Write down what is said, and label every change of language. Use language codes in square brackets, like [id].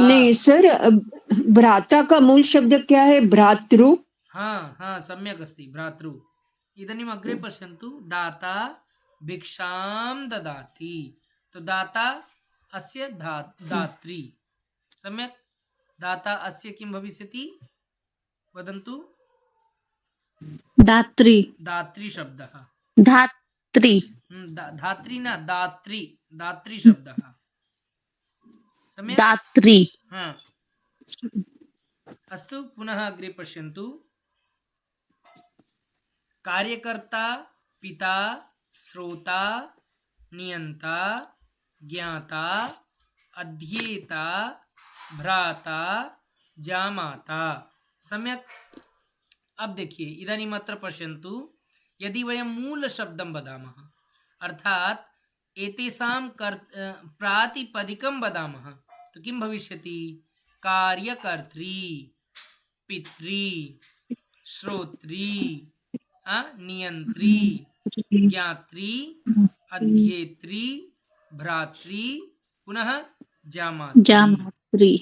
[hi] नहीं सर, भ्राता का मूल शब्द क्या है। [sa] भ्रातृ। हाँ, सम्यक् अस्ति। भ्रातृ। इदानीम् अग्रे पश्यन्तु। दाता भिक्षां ददाति। तो दाता अस्य दात्री। सम्यक्। दाता अस्य किं भविष्यति वदन्तु। दात्री। दात्री शब्दः। धात्री। धात्री न दात्री। दात्री शब्दः। सम्यक्। दात्री। हाँ, अस्तु। पुनः अग्रे पश्यन्तु। कार्यकर्ता पिता श्रोता नियंता ज्ञाता अध्येता भ्राता जामाता। सम्यक्। [hi] अब देखिए [sa] इदानीम् अत्र पश्यन्तु। यदि वयं मूल शब्दं वदामः अर्थात् एतेषां प्रातिपदिकं वदामः तो किं भविष्यति। कार्यकर्त्री पित्री श्रोत्री नियंत्री ज्ञात्री अध्येत्री भ्रात्री पुनः जामात्री।